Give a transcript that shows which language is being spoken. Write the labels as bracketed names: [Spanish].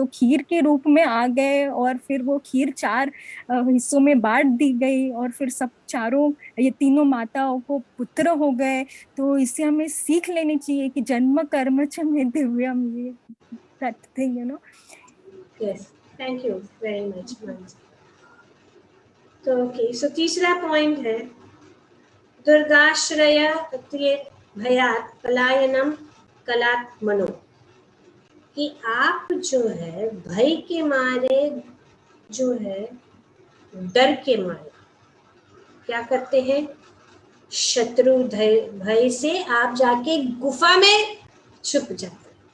[Hindi] तो खीर के रूप में आ गए और फिर वो खीर 4 हिस्सों में बांट दी गई और फिर सब चारों ये तीनों माताओं को पुत्र हो गए। तो इससे हमें सीख लेनी चाहिए कि जन्म कर्म च में दिव्यम, ये [English] that thing, you know. Yes, thank you very much, Mansi. [Hindi] तो ओके, सो तीसरा पॉइंट है दुर्गाश्रय भयात पलायनम कलात् मनो, कि आप जो है भय के मारे, जो है डर के मारे क्या करते हैं, शत्रु भय से आप जाके गुफा में छुप जाते हैं।